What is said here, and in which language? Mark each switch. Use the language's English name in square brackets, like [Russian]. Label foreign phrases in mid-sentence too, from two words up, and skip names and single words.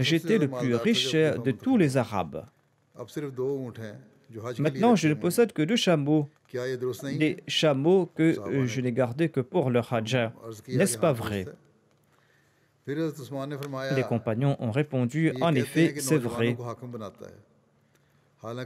[French] était le plus riche de tous les Arabes. [Urdu] अब सिर्फ 2 ऊँट हैं जो हज के लिए [French] Maintenant, je [Urdu] रखे [French] ne [Urdu] हुए हैं। [French] possède que 2 chameaux, [Urdu] क्या ये दुरुस्त नहीं है? [French] des chameaux que [Urdu] साहबा ने [French] je n'ai gardés que pour le Hajj. [Urdu] अर्ज किया कि [French] N'est-ce pas [Urdu] हाँ दुरुस्त [French] vrai? [Urdu] है। फिर हज़रत उस्मान ने फरमाया [French] Les compagnons ont répondu, [Urdu] ये [French] en [Urdu] कहते हैं [French] effet, [Urdu] कि [French] c'est [Urdu] नौजवानों [French] vrai. [Urdu] को हाकिम बनाता है।